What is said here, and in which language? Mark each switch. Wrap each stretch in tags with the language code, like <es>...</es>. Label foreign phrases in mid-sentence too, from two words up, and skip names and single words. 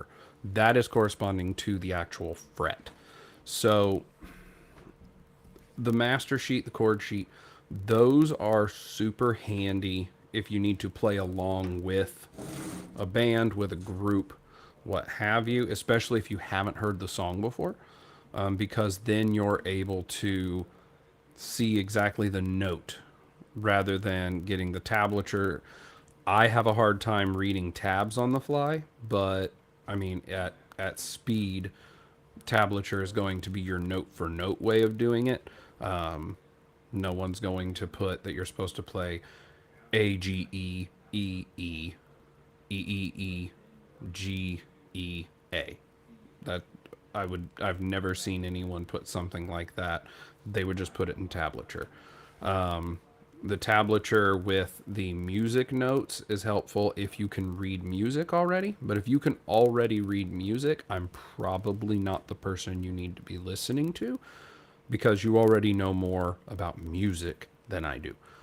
<en>That is corresponding to the actual fret. So the master sheet, the chord sheet, those are super handy if you need to play along with a band, with a group, what have you, especially if you haven't heard the song before, because then you're able to see exactly the note rather than getting the tablature. I have a hard time reading tabs on the fly, but I mean, at speed, tablature is going to be your note for note way of doing it. No one's going to put that you're supposed to play A G E E E E E E G E A. That I've never seen anyone put something like that. They would just put it in tablature. The tablature with the music notes is helpful if you can read music already. But if you can already read music, I'm probably not the person you need to be listening to, because you already know more about music than I do.</en>